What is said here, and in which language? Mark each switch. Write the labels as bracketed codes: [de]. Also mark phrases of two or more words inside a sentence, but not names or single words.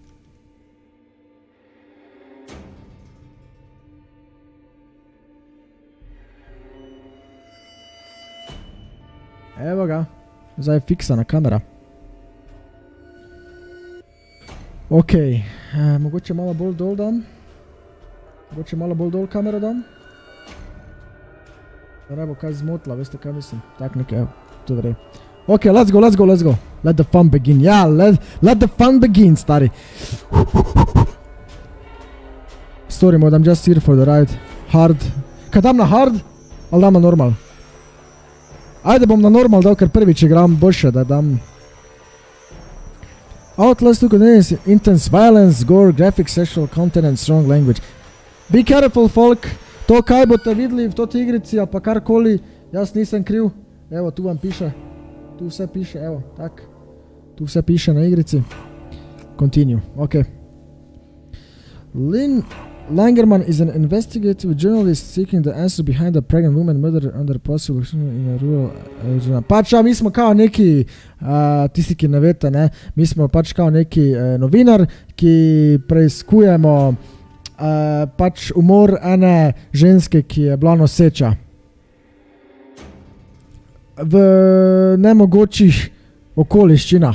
[sl] Evo ga, zdaj je fiksana kamera. Ok, mogoče malo bolj dol dam. Mogoče malo bolj dol kamero dam. Da ne bo kaj zmotila, veste kaj mislim. Tak nekaj, evo, to vrej. [en] Ok, let's go. Let the fun begin, ja, let the fun begin, stari. Story mode, I'm just here for the ride. Hard. [sl] Kaj dam na hard? Ali dam na normal? Ajde bom na normal dal, ker prvič igram boljše, da dam. [en] Outlast 2 contains intense violence, gore, graphic, sexual content and strong language. Be careful, folk. [sl] To, kaj boste videli v toti igrici, ali pa karkoli, jaz nisem kriv. Evo, tu vam piše. Tu vse piše, evo, tak. Tu vse piše na igrici. [en] Continue, ok. Lynn Langerman is an investigative journalist seeking the answer behind a pregnant woman murdered under possible in a rural Arizona. [sl] Pač, mi smo kao neki, tisti, ki ne vete, ne, mi smo pač kao neki novinar, ki preiskujemo pač umor ene ženske, ki je bila noseča. V nemogočih okoliščinah.